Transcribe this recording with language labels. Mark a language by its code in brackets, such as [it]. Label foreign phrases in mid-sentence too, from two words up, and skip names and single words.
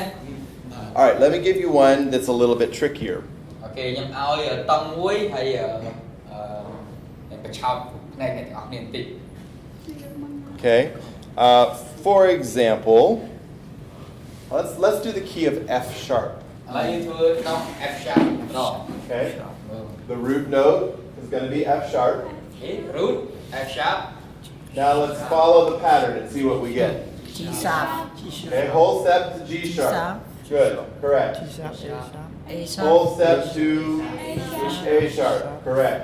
[en] All right, let me give you one that's a little bit trickier. [km] អូខេខ្ញុំឲ្យតង់មួយហើយបញ្ឆោតផ្នែកអ្នកទាំងអស់គ្នាបន្តិច [en] Okay? For example, let's do the key of F sharp. [km] ឥឡូវយើងធ្វើតង់ [en] F sharp [km] ម្ដង [en] Okay? The root note is going to be F sharp. អូខេ root F sharp Now let's follow the pattern and see what we get. G sharp Okay, whole step to G sharp. Good, correct. G sharp, A sharp. A sharp Whole step to A sharp, correct.